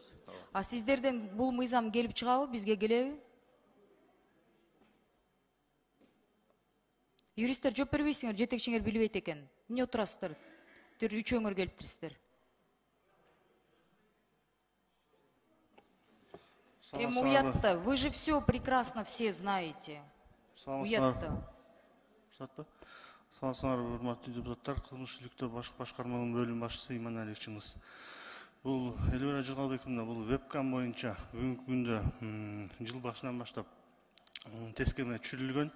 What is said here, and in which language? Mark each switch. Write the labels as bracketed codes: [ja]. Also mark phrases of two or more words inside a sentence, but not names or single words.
[ky] А сиздерден бул мыйзам келип чыгабы, бизге келеби? Юристтер жооп бербейсиңер, жетекчиңер билбейт экен. Эмне отурасыздар? Үчөөңөр келиптирсиздер. Эми уятта, [ru] вы же все прекрасно все знаете. [ky] Уятта. Саламатсыздар, урматтуу депутаттар, кылмыш иликтөө башкармалыгынын бөлүм башчысы Иманалиев Чыңгыз. Бул Элвира Жалалбековна, бул вебкам боюнча бүгүнкү күндө жыл башынан баштап тескереме түшүрүлгөн.